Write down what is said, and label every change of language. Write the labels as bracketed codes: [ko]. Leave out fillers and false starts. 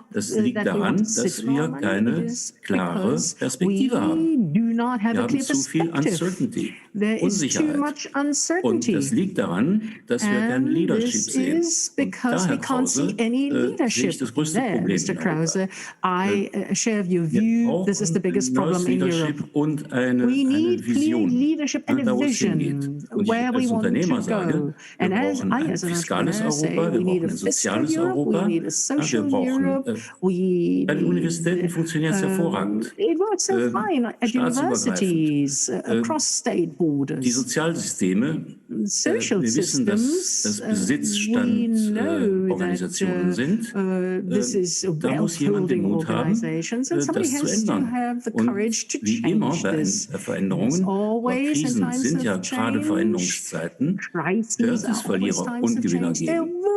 [de] Das liegt daran, dass wir keine klare Perspektive haben. Wir haben zu viel Uncertainty, Unsicherheit. Und das liegt daran, dass wir kein Leadership sehen. Und daher, Krause, sehe ich das größte Problem in Europa. [en] I share your view. This is the biggest problem in Europe. [de] Und eine [en] Vision, leadership and a vision where we want to go. And as an entrepreneur say, we need a fiscal Europe, we need a social Europe. [de] Bei den Universitäten funktioniert es hervorragend. [en] It works so fine at universities. universities across state borders. [de] Die Sozialsysteme, wir wissen, dass das Besitzstandsorganisationen sind. Da muss jemand den Mut haben, das zu ändern. Und wie immer bei Veränderungen, bei Krisen sind ja gerade Veränderungszeiten, wird es Verlierer und Gewinner geben.